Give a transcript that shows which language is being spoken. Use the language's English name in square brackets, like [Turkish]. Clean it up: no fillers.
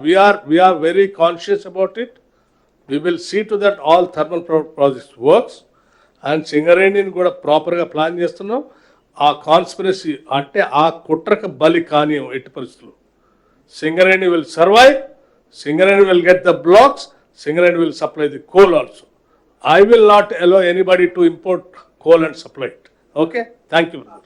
[English] We are very conscious about it. We will see to that all thermal projects works. [Telugu] And సింగరేణిని కూడా ప్రాపర్గా plan చేస్తున్నాం. ఆ conspiracy అంటే ఆ కుట్రకు బలి కానియం ఎట్టి పరిస్థితులు. [English] Singareni will survive. Singareni will get the blocks. Singareni will supply the coal also. I will not allow anybody to import coal and supply it. Okay? Thank you.